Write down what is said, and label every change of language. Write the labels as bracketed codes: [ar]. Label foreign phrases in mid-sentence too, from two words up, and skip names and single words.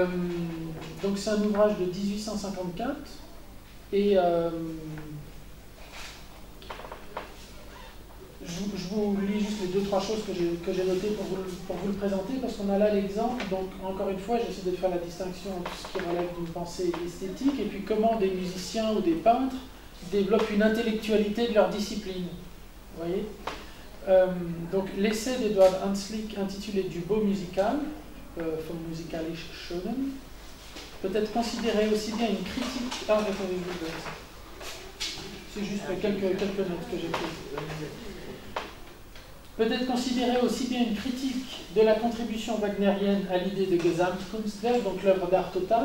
[fr] Donc c'est un ouvrage de 1854 et je vous lis juste les 2-3 choses que j'ai notées pour vous le présenter, parce qu'on a là l'exemple. Donc encore une fois, j'essaie de faire la distinction entre ce qui relève d'une pensée esthétique et puis comment des musiciens ou des peintres développent une intellectualité de leur discipline. Vous voyez, donc l'essai d'Edward Hanslick intitulé Du beau musical, [de] vom musikalisch Schönen, [fr] peut être considéré aussi bien une critique. Ah, c'est juste quelques notes que j'ai prises. Peut être considéré aussi bien une critique de la contribution wagnérienne à l'idée de Gesamtkunstwerk, donc l'œuvre d'art totale.